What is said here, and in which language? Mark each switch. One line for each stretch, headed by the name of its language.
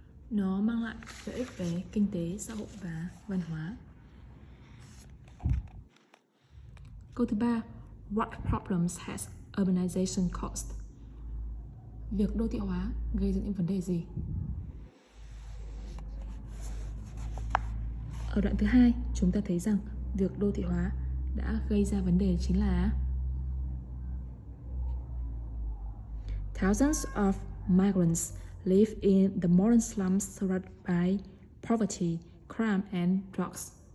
Vietnamese: Nó mang lại lợi ích về kinh tế, xã hội và văn hóa. Câu thứ 3,
English: what problems has urbanization caused?
Vietnamese: Việc đô thị hóa gây ra những vấn đề gì? Ở đoạn thứ 2, chúng ta thấy rằng việc đô thị hóa đã gây ra vấn đề chính là
English: thousands of migrants live in the modern slums surrounded by poverty, crime and drugs.